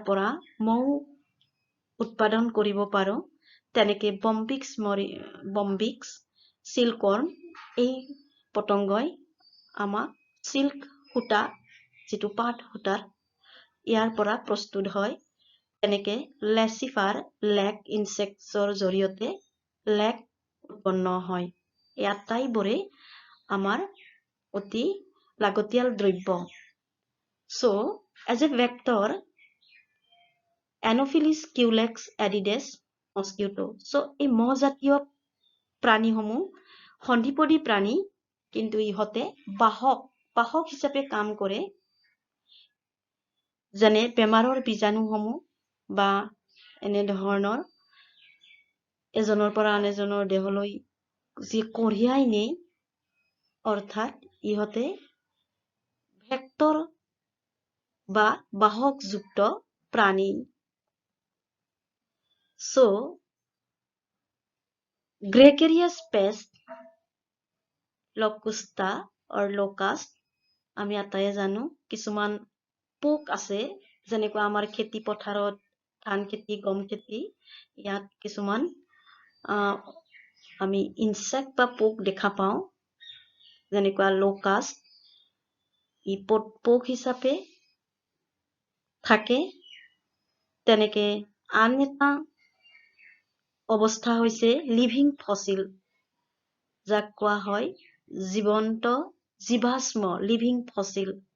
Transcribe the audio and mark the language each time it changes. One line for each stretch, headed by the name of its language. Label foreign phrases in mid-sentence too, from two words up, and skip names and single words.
Assamese: পৰা মৌ উৎপাদন কৰিব পাৰো তেনেকে বম্বিক্স সিল্কৱৰ্ম এই পতংগই আমাক সিল্ক সূতা যিটো পাট সূতাৰ ইয়াৰ পৰা প্ৰস্তুত হয় তেনেকে লেচিফাৰ লেক ইনসেক্টছৰ জৰিয়তে লেক উৎপন্ন হয় এই আটাইবোৰে আমাৰ অতি লাগতিয়াল দ্ৰব্য
English: so as a vector Anopheles culex aedes mosquito
Assamese: so এই মহজাতীয় প্ৰাণীসমূহ সন্ধিপদী প্ৰাণী কিন্তু ইহঁতে বাহক হিচাপে কাম কৰে যেনে বেমাৰৰ বীজাণুসমূহ বা এনে ধৰণৰ এজনৰ পৰা আন এজনৰ দেহলৈ যি কঢ়িয়াই নিয়ে অৰ্থাৎ ইহঁতে ভেক্টৰ বা বাহকযুক্ত প্ৰাণী
English: so gregarious pest locusta or locust
Assamese: আমি আটায়ে জানো কিছুমান পোক আছে যেনেকৈ আমাৰ খেতি পথাৰত ধান খেতি গম খেতি ইয়াত কিছুমান আমি ইনসেক্ট বা পোক দেখা পাওঁ যেনেকৈ লোকাষ্ট ই পোক হিচাপে থাকে তেনেকে আন এটা অৱস্থা হৈছে লিভিং ফসিল যাক কোৱা হয় জীৱন্ত জীৱাশ্ম লিভিং ফসিল